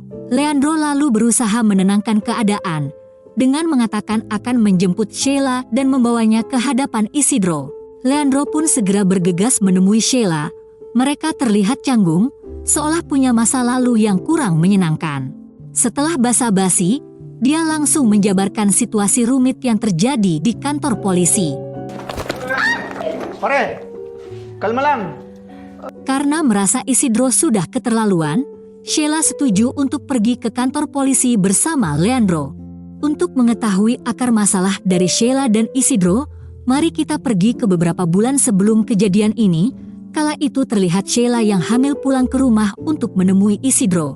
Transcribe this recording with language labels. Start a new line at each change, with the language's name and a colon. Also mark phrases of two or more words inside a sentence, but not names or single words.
Indonesian: Leandro lalu berusaha menenangkan keadaan dengan mengatakan akan menjemput Sheila dan membawanya ke hadapan Isidro. Leandro pun segera bergegas menemui Sheila. Mereka terlihat canggung, seolah punya masa lalu yang kurang menyenangkan. Setelah basa-basi, dia langsung menjabarkan situasi rumit yang terjadi di kantor polisi.
Filipino: Pare, kalma lang.
Indonesian: Karena merasa Isidro sudah keterlaluan, Sheila setuju untuk pergi ke kantor polisi bersama Leandro. Untuk mengetahui akar masalah dari Sheila dan Isidro, mari kita pergi ke beberapa bulan sebelum kejadian ini. Kala itu terlihat Sheila yang hamil pulang ke rumah untuk menemui Isidro.